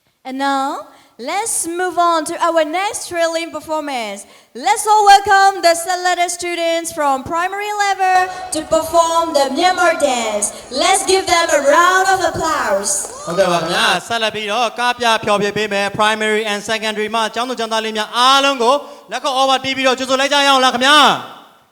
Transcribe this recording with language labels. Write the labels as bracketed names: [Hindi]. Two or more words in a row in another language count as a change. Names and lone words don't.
[English] And now, let's move on to our next thrilling performance. Let's all welcome the Salada students from primary level to perform the Myanmar dance. Let's give them a round of applause. [Burmese] ဟုတ်ကဲ့ပါခင်ဗျာဆက်လက်ပြီးတော့ကားပြဖျော်ဖြေပေးမယ် [English] primary and secondary [Burmese] မှာကျောင်းသူကျောင်းသားလေးများအားလုံးကိုလက်ခုပ် over တီးပြီးတော့ကြိုဆိုလိုက်ကြရအောင်လားခင်ဗျာ